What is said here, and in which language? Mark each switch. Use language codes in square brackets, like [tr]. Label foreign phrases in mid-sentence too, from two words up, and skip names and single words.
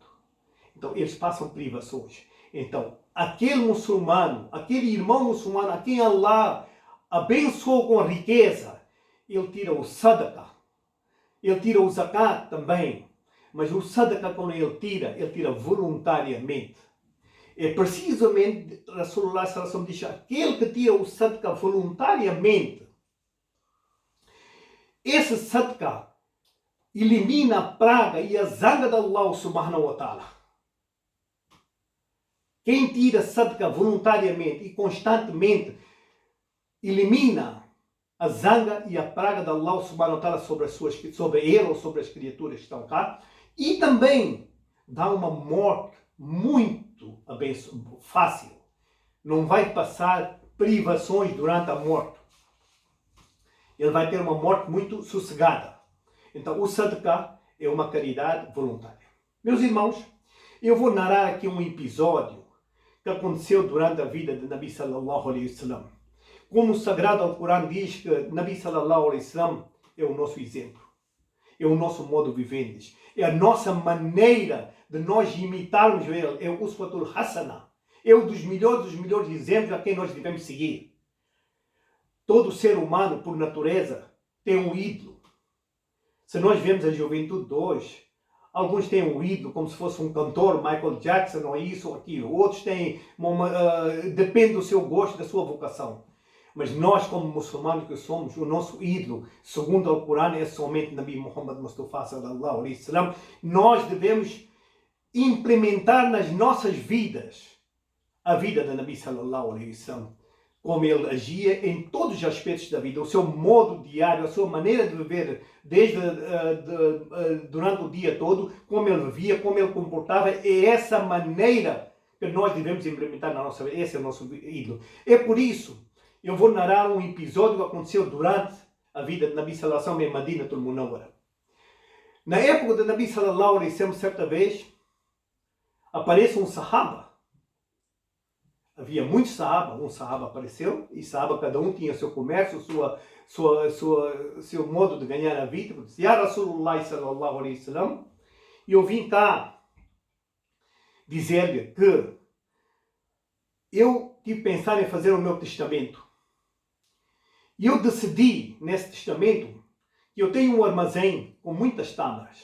[pt] Então, eles passam privações. Então, aquele muçulmano, aquele irmão muçulmano a quem Allah abençoou com a riqueza, ele tira o Sadaqah, ele tira o Zakat também, mas o Sadaqah quando ele tira voluntariamente. É precisamente, [ar] رسول الله صلى الله عليه وسلم [pt] diz, aquele que tira o Sadaqah voluntariamente, esse Sadaqah elimina a praga e a zanga de [ar] الله سبحانه وتعالى. [pt] Quem tira Sadaqah voluntariamente e constantemente elimina a zanga e a praga de [ar] الله سبحانه وتعالى [pt] sobre ele ou sobre as criaturas que estão cá. E também dá uma morte muito fácil. Não vai passar privações durante a morte. Ele vai ter uma morte muito sossegada. Então o Sadaqah é uma caridade voluntária. Meus irmãos, eu vou narrar aqui um episódio que aconteceu durante a vida de Nabi [ar] صلى الله عليه وسلم. [pt] Como o Sagrado Alcorão diz que Nabi [ar] صلى الله عليه وسلم [pt] é o nosso exemplo, é o nosso modo de viver, é a nossa maneira de nós imitarmos ele, é o [ar] أسوة حسنة, [pt] é um dos melhores exemplos a quem nós devemos seguir. Todo ser humano, por natureza, tem um ídolo. Se nós vemos a juventude de hoje, alguns têm um ídolo como se fosse um cantor, Michael Jackson, ou isso ou aquilo. Outros têm, depende do seu gosto, da sua vocação. Mas nós, como muçulmanos que somos, o nosso ídolo, segundo o Corão, é somente Nabi Muhammad Mustafa [ar] صلى الله عليه وسلم. [pt] Nós devemos implementar nas nossas vidas a vida de Nabi [ar] صلى الله عليه وسلم. [pt] Como ele agia em todos os aspectos da vida, o seu modo diário, a sua maneira de viver, durante o dia todo, como ele vivia, como ele comportava, é essa maneira que nós devemos implementar na nossa vida. Esse é o nosso ídolo. É por isso, eu vou narrar um episódio que aconteceu durante a vida de Nabi [ar] صلى الله عليه وسلم [pt] em Madinatul Munawwara. Na época de Nabi [ar] صلى الله عليه وسلم, [pt] certa vez, aparece um sahaba. Havia muitos sahaba, um sahaba apareceu, e sahaba cada um tinha seu comércio, seu modo de ganhar a vida. Disse, [ar] يا رسول الله صلى الله عليه وسلم, [pt] e eu vim cá dizer-lhe que eu tive pensar em fazer o meu testamento. E eu decidi, nesse testamento, que eu tenho um armazém com muitas tâmaras.